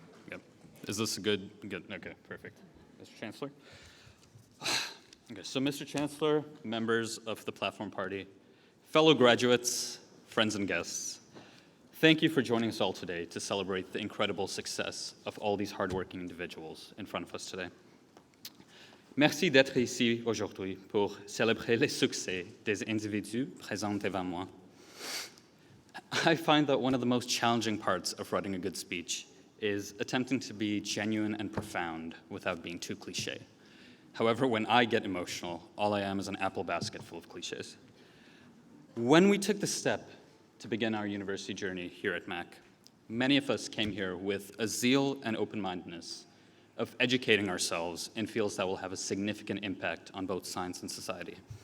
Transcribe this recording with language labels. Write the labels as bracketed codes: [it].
[en] Yep. Is this a good? Okay, perfect. Mr. Chancellor? Okay, so Mr. Chancellor, members of the Platform Party, fellow graduates, friends and guests, thank you for joining us all today to celebrate the incredible success of all these hardworking individuals in front of us today. [fr] Merci d'être ici aujourd'hui pour célébrer les succès des individus présents devant moi. [en] I find that one of the most challenging parts of writing a good speech is attempting to be genuine and profound without being too cliché. However, when I get emotional, all I am is an apple basket full of cliches. When we took the step to begin our university journey here at Mac, many of us came here with a zeal and open-mindedness of educating ourselves in fields that will have a significant impact on both science and society.